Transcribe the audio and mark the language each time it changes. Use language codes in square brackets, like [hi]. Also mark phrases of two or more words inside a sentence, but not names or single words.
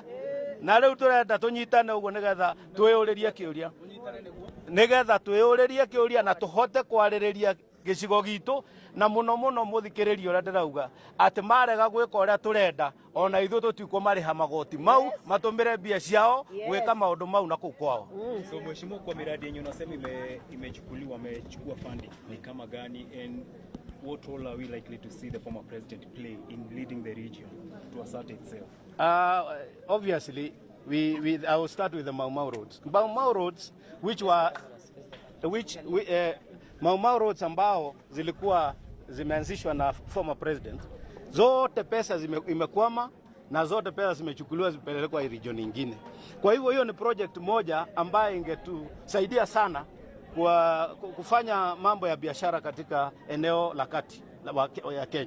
[ki] Na riu turenda tunyitane uguo nigetha twiyuririe kiuria, nigetha twiyuririe kiuria na tuhote kwaririria gicigo gitu, na muno muthikiririe uria ndirauga ati marega gwika uria turenda, ona ithu tutiko mariha magoti mau matumire mbia ciao gwika maundu mau na kuu kwao. [sw] So mheshimiwa, kwa miradi yenyu unasema amechukua funding ni kama gani, [en] and what role are we likely to see the former president play in leading the region to assert itself? Obviously, I will start with the Mau roads. [sw] Mau roads, Mau roads ambao zilikuwa zimeanzishwa na [en] former president, [sw] zote pesa imekwama na zote pesa zimechukuliwa zipelekwa region nyingine. Kwa hivyo hiyo ni project moja ambayo ingetusaidia sana kwa kufanya mambo ya biashara katika eneo la kati ya Kenya.